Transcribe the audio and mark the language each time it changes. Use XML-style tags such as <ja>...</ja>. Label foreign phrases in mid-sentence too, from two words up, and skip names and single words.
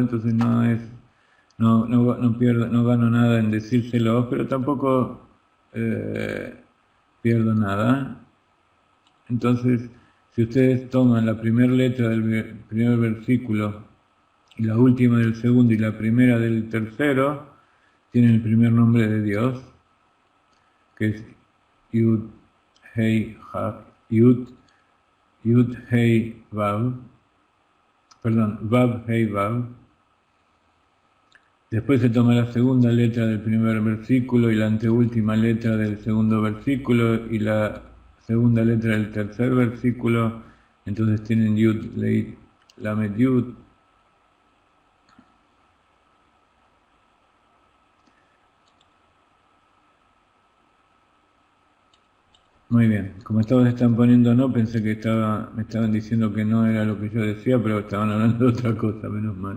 <es>Entonces no gano nada en decírselo, pero tampoco pierdo nada. Entonces, si ustedes toman la primera letra del primer versículo y la última del segundo y la primera del tercero, tienen el primer nombre de Dios, que es Yud, Hei, Yud, Hei, Vav, perdón, Vav, Hei, Vav. Después se toma la segunda letra del primer versículo y la anteúltima letra del segundo versículo y la segunda letra del tercer versículo. Entonces tienen Yud, Leit, Lamed, Yud. Muy bien, como todos están poniendo no, pensé que me estaban diciendo que no era lo que yo decía, pero estaban hablando de otra cosa, menos mal.</es>